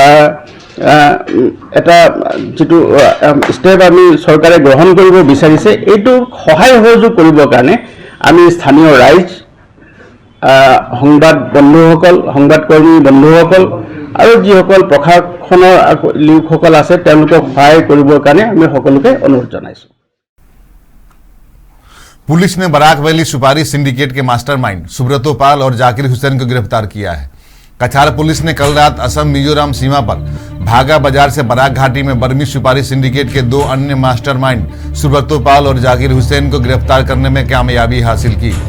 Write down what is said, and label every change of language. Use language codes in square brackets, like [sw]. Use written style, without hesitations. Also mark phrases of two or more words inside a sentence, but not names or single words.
[as] এটা যেটো ষ্টেপ আমি চৰকাৰে গ্ৰহণ কৰিব বিচাৰিছে এইটো সহায় সহযোগ কৰিবৰ কাৰণে আমি স্থানীয় ৰাইজ সংবাদ বন্ধুসকল সংবাদকৰ্মী বন্ধুসকল আৰু যিসকল প্ৰশাসনৰ লোকসকল আছে তেওঁলোকক সহায় কৰিবৰ কাৰণে আমি সকলোকে অনুৰোধ জনাইছো। [hi] पुलिस ने बराक वैली सुपारी सिंडिकेट के मास्टरमाइंड सुब्रतो पाल और जाकिर हुसैन को गिरफ्तार किया है। कछार पुलिस ने कल रात असम मिजोरम सीमा पर भागा बाजार से बराक घाटी में बर्मी सुपारी सिंडिकेट के 2 अन्य मास्टरमाइंड सुब्रतो पाल और जाकिर हुसैन को गिरफ्तार करने में कामयाबी हासिल की।